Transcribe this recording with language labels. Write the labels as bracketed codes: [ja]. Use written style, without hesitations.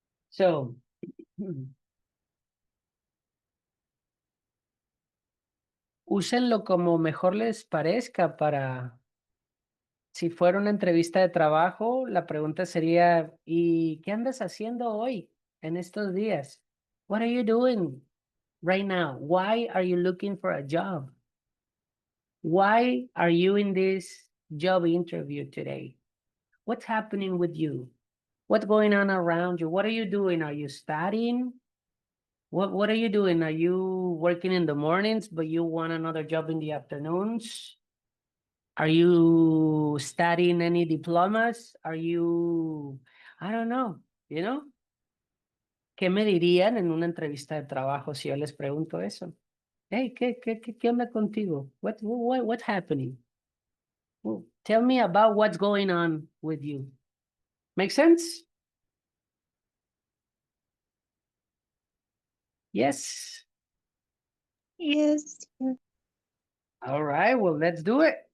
[es] So, úsenlo como mejor les parezca para, si fuera una entrevista de trabajo, la pregunta sería, ¿y qué andas haciendo hoy, en estos días? [en] What are you doing right now? Why are you looking for a job? Why are you in this job interview today? What's happening with you? What's going on around you? What are you doing? Are you studying? What are you doing? Are you working in the mornings, but you want another job in the afternoons? Are you studying any diplomas? Are you, I don't know, you know? [es] ¿Qué me dirían en una entrevista de trabajo si yo les pregunto eso? Hey, ¿qué onda contigo? [en] What's happening? Well, tell me about what's going on with you. Make sense? Yes. Yes, teacher. All right, well, let's do it.